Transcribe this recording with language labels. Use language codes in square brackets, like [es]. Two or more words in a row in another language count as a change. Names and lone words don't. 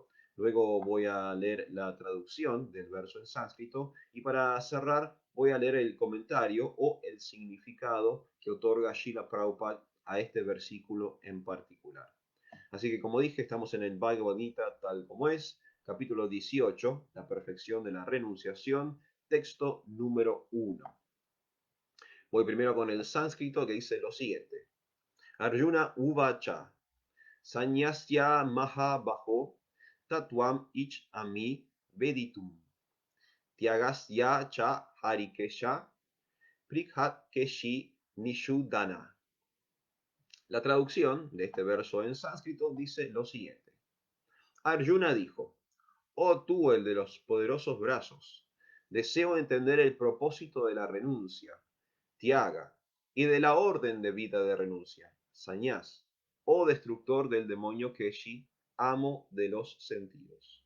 [es] Luego voy a leer la traducción del verso en sánscrito y para cerrar voy a leer el comentario o el significado que otorga Srila Prabhupada a este versículo en particular. Así que como dije, estamos en el Bhagavad Gita tal como es, capítulo 18, la perfección de la renunciación, texto número 1. Voy primero con el sánscrito que dice lo siguiente. [sa] अर्जुन उवाच संन्यासस्य महाबाहो तत्त्वम् इच्छ आमि वेदितुम् त्यागस्य च हृषीकेश पृथक् केशि निषूदन. [es] La traducción de este verso en sánscrito dice lo siguiente. Arjuna dijo, oh tú el de los poderosos brazos, deseo entender el propósito de la renuncia, Tyaga, y de la orden de vida de renuncia, Sañás, oh destructor del demonio Keshi, amo de los sentidos.